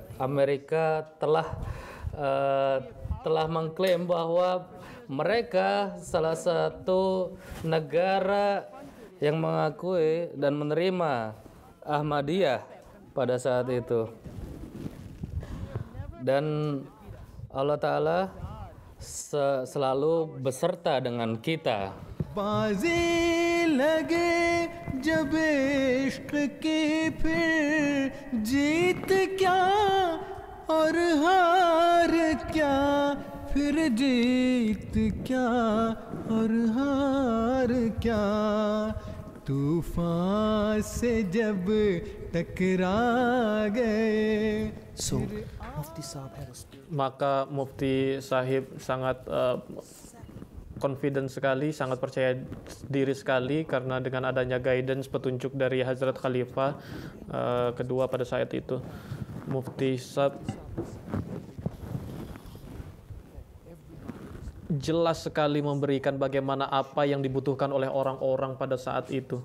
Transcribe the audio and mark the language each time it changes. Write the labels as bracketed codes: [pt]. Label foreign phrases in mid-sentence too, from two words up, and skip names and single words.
[id] Amerika telah mengklaim bahwa mereka salah satu negara yang mengakui dan menerima Ahmadiyah pada saat itu. Dan Allah Ta'ala selalu beserta dengan kita. [hi] बाजी लगे जब इश्क की फिर जीत क्या और हार क्या फिर जीत क्या और हार क्या तूफान से जब टकरा गए. [en] So, Mufti Saab has [id] Maka Mufti Sahib sangat confident sekali, sangat percaya diri sekali karena dengan adanya guidance, petunjuk dari Hazrat Khalifah kedua pada saat itu, Mufti Saab jelas sekali memberikan bagaimana apa yang dibutuhkan oleh orang-orang pada saat itu.